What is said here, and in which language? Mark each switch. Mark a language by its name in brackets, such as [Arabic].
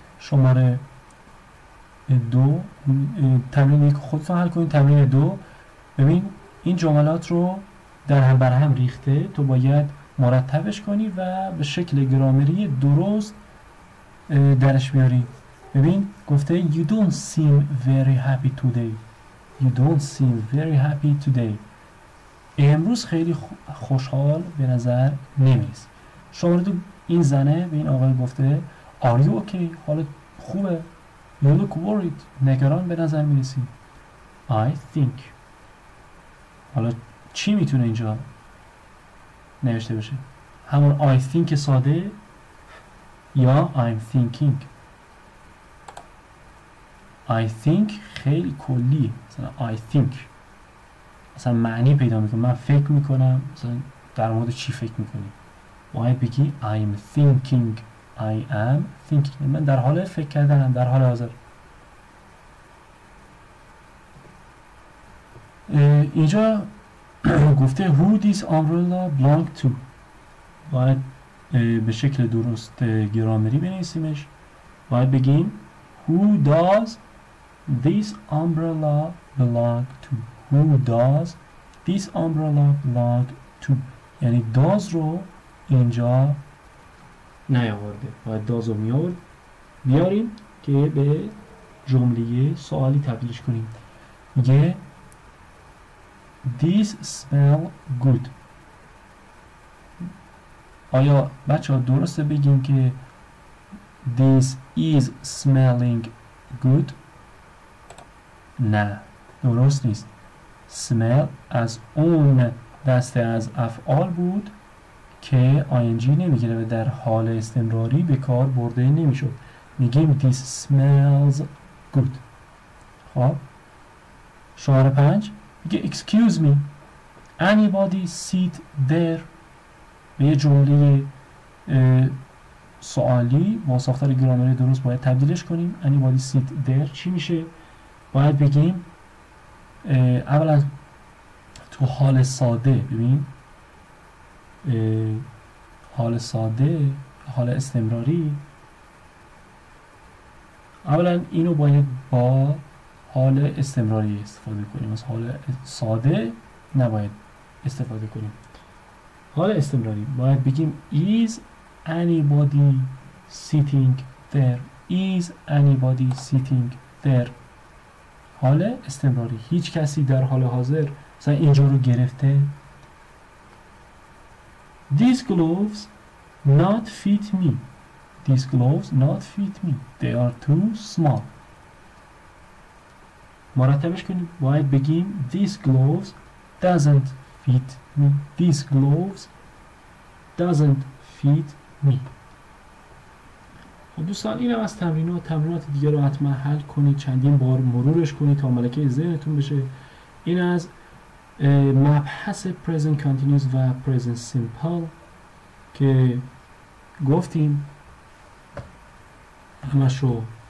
[Persian] شماره 2 تمرین 1 خودتون حل کنید. تمرین 2 ببین این جملات رو در هم بر هم ریخته، تو باید مرتبش کنی و به شکل گرامری درست درش بیاری. ببین گفته [English] you don't seem very happy today. You don't seem very happy today. [Persian] امروز خیلی خوشحال به نظر نمی‌رسی. شماره 2 این زنه به این آقای گفته [English] are you okay؟ [Persian] حالت خوبه؟ [English] You look worried. [Persian] نگران به نظر می‌رسی. [English] I think. [Persian] حالا چی میتونه اینجا نوشته بشه؟ همون [English] I think [Persian] ساده یا [English] I'm thinking. I think [Persian] خیلی کلی، مثلا I think مثلا معنی پیدا میکنه، من فکر میکنم، مثلا در مورد چی فکر میکنی؟ باید بگی [English] I'm thinking. I am thinking. [Persian] من در حال فکر کردنم، در حال حاضر. اینجا گفته [English] who this umbrella belong to. [Persian] باید به شکل درست گرامری بنویسیمش. باید بگیم [English] who does this umbrella belong to. Who does this umbrella belong to. [Persian] یعنی does رو اینجا نیاورده، باید does رو بیاریم که به جمله سوالی تبدیلش کنیم. میگه [English] These smell good. [Persian] آیا بچه ها درسته بگیم که [English] This is smelling good؟ [Persian] نه، درست نیست. smell از اون دسته از افعال بود که ing نمیگیره و در حال استمراری به کار برده نمیشد. میگیم [English] This smells good. [Persian] خب شماره 5 میگه [English] excuse me anybody sit there. [Persian] به یه جمله سوالی با ساختار گرامری درست باید تبدیلش کنیم. anybody sit there چی میشه؟ باید بگیم اولا تو حال ساده، ببین حال ساده، حال استمراری، اولا اینو باید با حال استمراری استفاده کنیم، از حال ساده نباید استفاده کنیم. حال استمراری باید بگیم [English] is anybody sitting there. Is anybody sitting there. [Persian] حال استمراری، هیچ کسی در حال حاضر مثلا اینجا رو گرفته. [English] These gloves not fit me. These gloves not fit me. They are too small. [Persian] مرتبش کنیم. باید بگیم [English] These gloves doesn't fit me. These gloves doesn't fit me. [Persian] خب دوستان این هم از تمرینات دیگه رو حتما حل کنید، چندین بار مرورش کنید تا ملکه ذهنتون بشه. این از مبحث present continuous و present simple که گفتیم همش رو